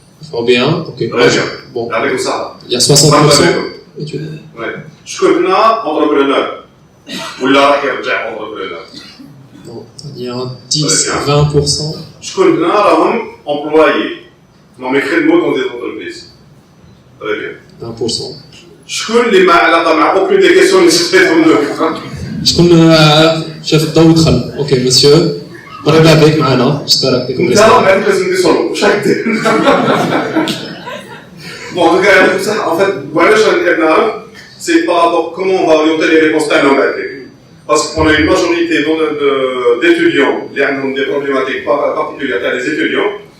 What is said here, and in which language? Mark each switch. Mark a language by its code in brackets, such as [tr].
[fr] Fort bien, ok. Bon. Avec ça. Il y a 60% étudiants. Ouais. [ar] شكون هنا entrepreneur ولا راح يرجع entrepreneur. [fr] Non, il y a 10-20%. [ar] شكون هنا راهم employés. [fr] Non, mais créer le mot dans des entreprises. Très bien. 1%. [ar] شكون اللي ما علاقه مع [fr] aucune des questions [ar] اللي سقسيتهم لك؟ شكون شاف الضوء ودخل؟ اوكي مسيو مرحبا بك معنا اشترك فيكم انت راه معك لازم نديرو واش راك دير؟ بون دونك [fr] en fait [ar] وعلاش غنحب نعرف [fr] c'est par rapport comment on va orienter les réponses [ar] تاعنا بعد [fr] parce qu'on a une majorité d'étudiants qui ont des problématiques particulières [ar] تاع [fr] les étudiants